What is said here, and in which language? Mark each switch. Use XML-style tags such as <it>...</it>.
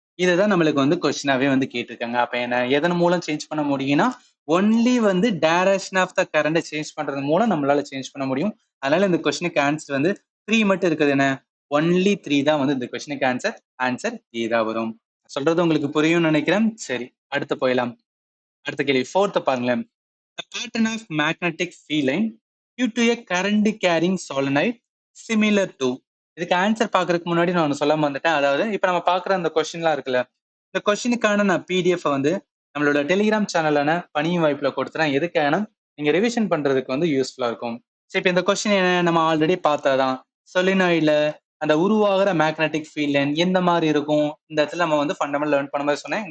<ta>இதுதான் நம்மளுக்கு வந்து கொஸ்டினாவே வந்து கேட்டிருக்காங்க. அப்ப என்ன எதன் மூலம் சேஞ்ச் பண்ண முடியும்னா, ஒன்லி வந்து direction of the current change பண்றது மூலம் நம்மளால சேஞ்ச் பண்ண முடியும். அதனால இந்த கொஸ்டினுக்கு ஆன்சர் வந்து 3 மட்டும் இருக்குது. என்ன ஒன்லி 3 தான் வந்து இந்த கொஸ்டினுக்கு ஆன்சர். ஆன்சர் ஏ தான் வரும். சொல்றது உங்களுக்கு புரியும்னு நினைக்கிறேன். சரி, அடுத்து போயிடலாம். அடுத்த கேள்வி 4th பாருங்களேன்.</ta> <en>The pattern of magnetic field line due to a current carrying solenoid similar to.</en> <ta>இதுக்கு ஆன்சர் பாக்குறதுக்கு முன்னாடி நான் ஒன்று சொல்லாம வந்துட்டேன். அதாவது இப்ப நம்ம பாக்குற அந்த கொஸ்டின்லாம் இருக்குல்ல, இந்த கொஸ்டினுக்கான நான் பிடிஎஃப் வந்து நம்மளோட டெலிகிராம் சேனலான பணியும் வாய்ப்புல கொடுத்துறேன். எதுக்கான நீங்க ரிவிஷன் பண்றதுக்கு வந்து யூஸ்ஃபுல்லா இருக்கும். சரி, இப்ப இந்த கொஸ்டின் என்ன நம்ம ஆல்ரெடி பார்த்ததான். சொலினாய்ட்ல அந்த உருவாகிற மேக்னெட்டிக் ஃபீல்ட் லைன் எந்த மாதிரி இருக்கும், இந்த இடத்துல நம்ம வந்து ஃபண்டமெண்டல் லேர்ன் பண்ணும்போது சொன்னேன்.</ta>